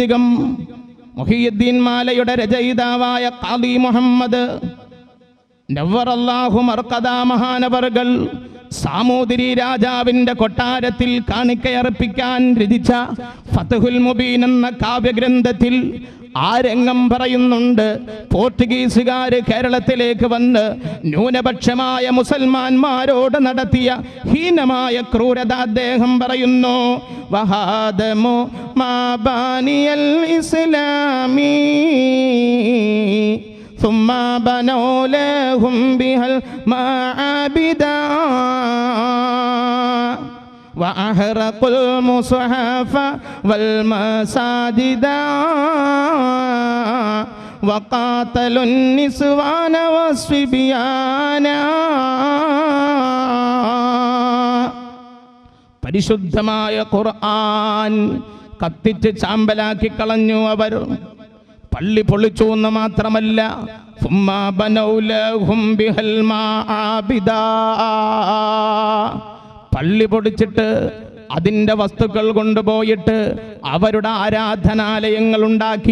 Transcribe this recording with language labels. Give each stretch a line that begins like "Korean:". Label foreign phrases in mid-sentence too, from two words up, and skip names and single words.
Malayalam: എന്തിനധികം മുഹിയുദ്ദീൻ മാലയുടെ രചയിതാവായ ഖാദി മുഹമ്മദ്
Arabic: نور الله مرقده
Malayalam: മഹാനവറുകൾ സാമൂതിരി രാജാവിന്റെ കൊട്ടാരത്തിൽ കാണിക്കയർപ്പിക്കാൻ രചിച്ച ഫത്ഹുൽ മുബീൻ എന്ന കാവ്യഗ്രന്ഥത്തിൽ ആ രംഗം പറയുന്നുണ്ട്. പോർച്ചുഗീസുകാര് കേരളത്തിലേക്ക് വന്ന് ന്യൂനപക്ഷമായ മുസൽമാന്മാരോട് നടത്തിയ ഹീനമായ ക്രൂരത അദ്ദേഹം പറയുന്നു.
Arabic: وهدموا مباني الإسلام ثم بنوا لهم بها المعابدا وأحرقوا المصحف والمساجد وقاتلوا النسوان والصبيان.
Malayalam: പരിശുദ്ധമായ ഖുർആൻ കത്തിച്ച് ചാമ്പലാക്കി കളഞ്ഞു അവർ. പള്ളി പൊളിച്ചു എന്ന് മാത്രമല്ല, പള്ളി പൊടിച്ചിട്ട് അതിൻ്റെ വസ്തുക്കൾ കൊണ്ടുപോയിട്ട് അവരുടെ ആരാധനാലയങ്ങൾ ഉണ്ടാക്കി.